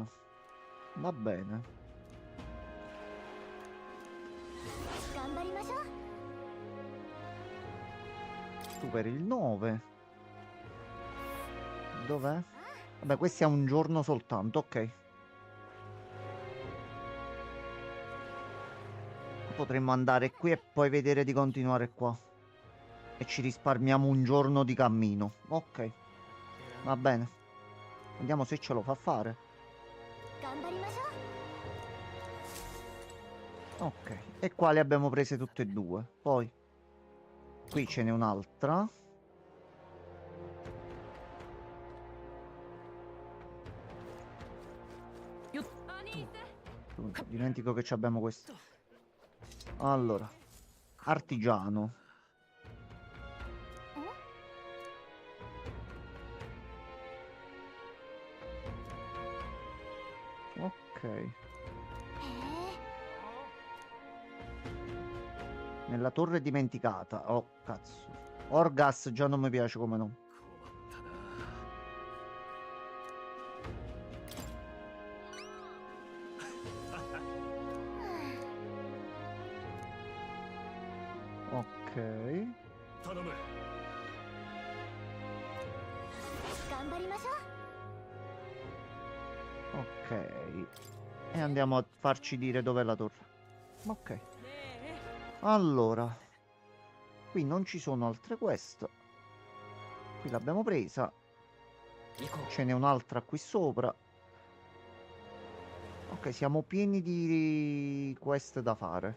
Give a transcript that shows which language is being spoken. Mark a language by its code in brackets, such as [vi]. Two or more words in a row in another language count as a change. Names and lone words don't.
[it] Va bene. [ja] 頑張りましょう。 [it] Tu per il 9. Dov'è? Vabbè, questo è un giorno soltanto, ok. Potremmo andare qui e poi vedere di continuare qua. E ci risparmiamo un giorno di cammino. Ok. Va bene. Vediamo se ce lo fa fare. [ja] 頑張りましょう。 [it] Ok. E qua le abbiamo prese tutte e 2. Poi. Qui ce n'è un'altra. Dimentico che ci abbiamo questo. Allora. Artigiano. Ok. [ja] へえ。 [it] Nella torre dimenticata. Oh, cazzo. Orgas già non mi piace come nome. Ok. [ja] 頼む。頑張りましょう。 [it] Ok. E andiamo a farci dire dov'è la torre. Ok. Allora. Qui non ci sono altre quest. Qui l'abbiamo presa. Ce n'è un'altra qui sopra. Ok, siamo pieni di quest da fare.